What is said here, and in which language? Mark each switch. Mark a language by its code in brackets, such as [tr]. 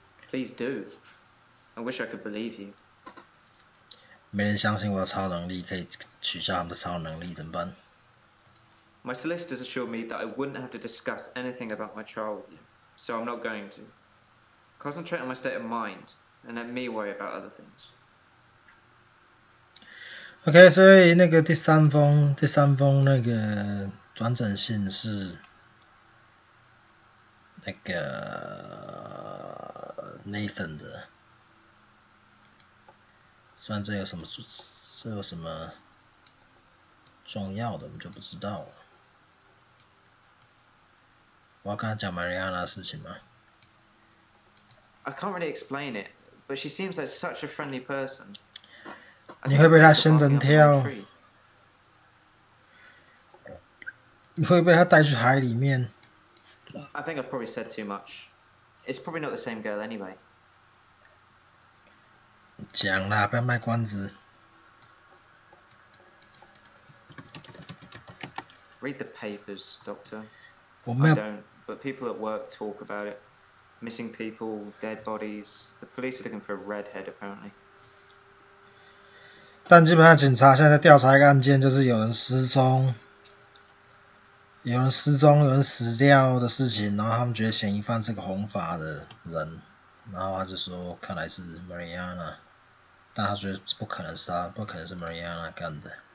[en] Please do. I wish I could believe you. [zh] 没人相信我有超能力，可以取消他们的超能力，怎么办？ [en] My solicitors assured me that I wouldn't have to discuss anything about my trial with you, so I'm not going to. Concentrate on my state of mind, and let me worry about other things. [zh] OK， 所以那个第三封那个转诊信是那个 Nathan 的，虽然这有什么重要的，我们就不知道了。我要跟他讲 Mariana 的事情吗？ [en] I can't really explain it, but she seems like such a friendly person. [zh] 你会被他仙人跳？你会被他带去海里面？ [en] I think I've probably said too much. It's probably not the same girl anyway. [zh] 讲啦，不要卖关子。 [en] Read the papers, Doctor. [zh] 我没有 [en] I don't, but people at work talk about it. Missing people, dead bodies. The police are looking for a redhead, apparently. [zh] 但基本上警察现在在调查一个案件，就是有人失踪、有人死掉的事情，然后他们觉得嫌疑犯是个红发的人，然后他就说看来是 Mariana， 但他觉得不可能是他，不可能是 Mariana 干的。